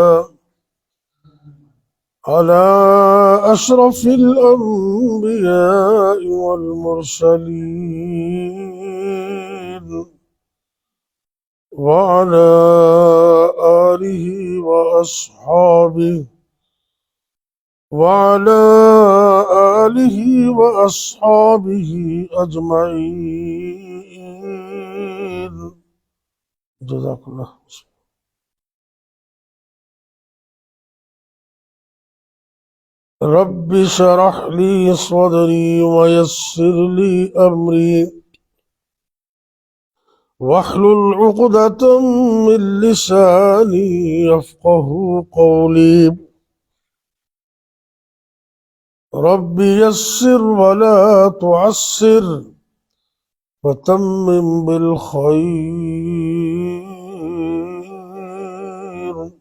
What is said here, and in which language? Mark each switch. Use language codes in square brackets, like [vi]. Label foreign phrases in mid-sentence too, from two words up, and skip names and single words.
[ar] والمرسلين وعلى آله وأصحابه أجمعين جزاك الله. رب اشرح لي صدري ويسر لي أمري واحلل عقدة من لساني يفقهوا قولي رب يسر ولا تعسر وتمم بالخير.